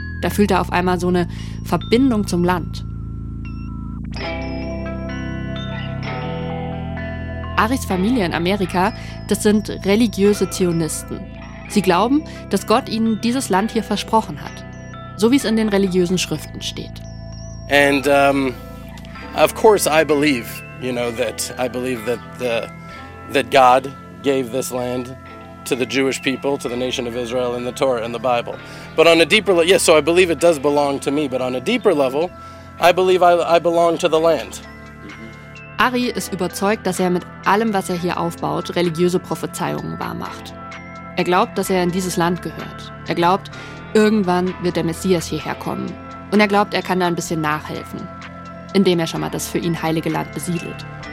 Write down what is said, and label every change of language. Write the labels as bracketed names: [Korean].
[German] Da fühlt er auf einmal so eine Verbindung zum Land. Aris Familie in Amerika, das sind religiöse Zionisten. Sie glauben, dass Gott ihnen dieses Land hier versprochen hat. So wie es in den religiösen Schriften steht. [English] And of course I believe, you know, that I believe that that God gave this land to the Jewish people, to the nation of Israel in the Torah and the Bible. But on a deeper level, yes, so I believe it does belong to me, but on a deeper level, I believe I belong to the land. [German] Ari ist überzeugt, dass er mit allem, was er hier aufbaut, religiöse Prophezeiungen wahrmacht. Er glaubt, dass er in dieses Land gehört. Er glaubt, irgendwann wird der Messias hierher kommen. Und er glaubt, er kann da ein bisschen nachhelfen, indem er schon mal das für ihn heilige Land besiedelt.